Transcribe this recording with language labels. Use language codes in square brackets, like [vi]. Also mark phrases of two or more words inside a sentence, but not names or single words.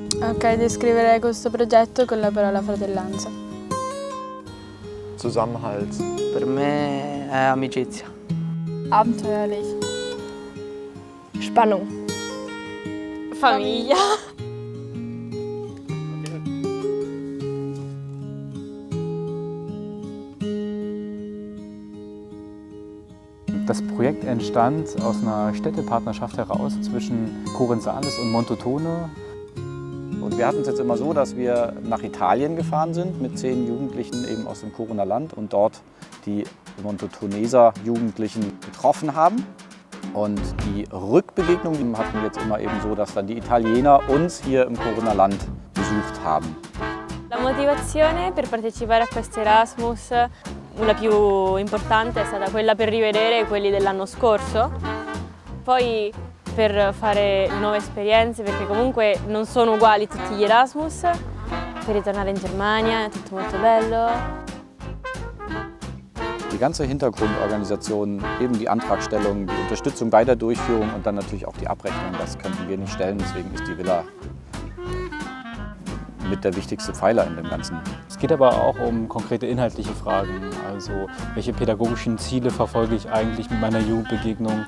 [it] Ok, descriverei questo progetto con la parola fratellanza. [de] Zusammenhalt. [it] Per me è amicizia. [de] Abenteuerlich. Spannung. [it] Famiglia. [de] Das Projekt entstand aus einer Städtepartnerschaft heraus zwischen Corinth-Sales und Montotone. Und wir hatten es jetzt immer so, dass wir nach Italien gefahren sind mit 10 Jugendlichen eben aus dem Coruner Land und dort die Montotoneser Jugendlichen getroffen haben. Und die Rückbegegnung hatten wir jetzt immer eben so, dass dann die Italiener uns hier im Coruner Land besucht haben. [it] La motivazione per partecipare a questo Erasmus, la più importante è stata quella per rivedere quelli dell'anno scorso, poi per fare nuove esperienze perché comunque non sono uguali tutti gli Erasmus, per ritornare in Germania, è tutto molto bello. [de] Die ganze Hintergrundorganisation, eben die Antragstellung, die Unterstützung bei der Durchführung und dann natürlich auch die Abrechnung, das könnten wir nicht stellen. Deswegen ist die Villa mit der wichtigste Pfeiler in dem Ganzen. Es geht aber auch um konkrete inhaltliche Fragen. Also welche pädagogischen Ziele verfolge ich eigentlich mit meiner Jugendbegegnung?